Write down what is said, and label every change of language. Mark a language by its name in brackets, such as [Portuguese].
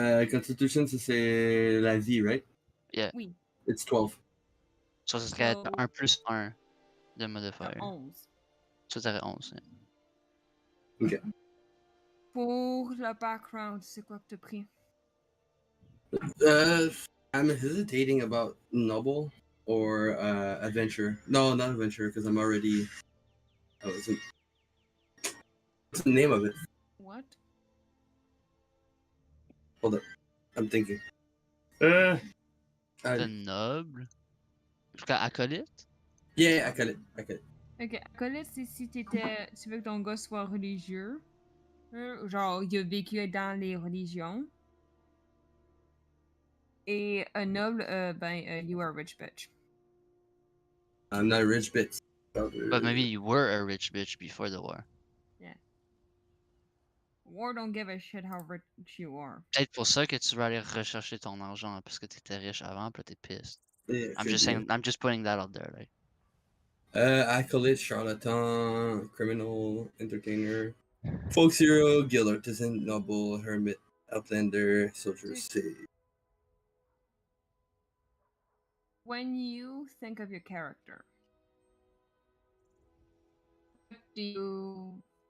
[French] Constitution, ça, c'est la vie, right? [English] Yeah. [French] Oui. [English] It's 12. [French] So ça serait [English] So- [French] 1 plus 1 de modifier. [English] 11. [French] So ça serait 11. Yeah. [English] Okay. [French] Pour le background, c'est quoi que t'as pris? [English] I'm hesitating about noble or adventure. No, not adventure, because I'm already. I wasn't. What's the name of it? What? Hold up, I'm thinking. The noble? Acolyte? Yeah, I got it. I got it. [French] Ok, acolyte, c'est si tu veux que ton gars soit religieux. Genre, il a vécu dans les religions. Et un noble, [English] you are a rich bitch. I'm not a rich bitch. But maybe you were a rich bitch before the war. War don't give a shit how rich you are. [French] Peut-être pour ça que tu vas aller rechercher ton argent parce que t'étais riche avant, puis là t'es pissed. [English] Yeah, I'm could just be. saying, I'm just putting that out there, like. Acolyte, charlatan, criminal, entertainer, folk hero, guild artisan, noble, hermit, outlander, soldier, sage. When you think of your character, what do you?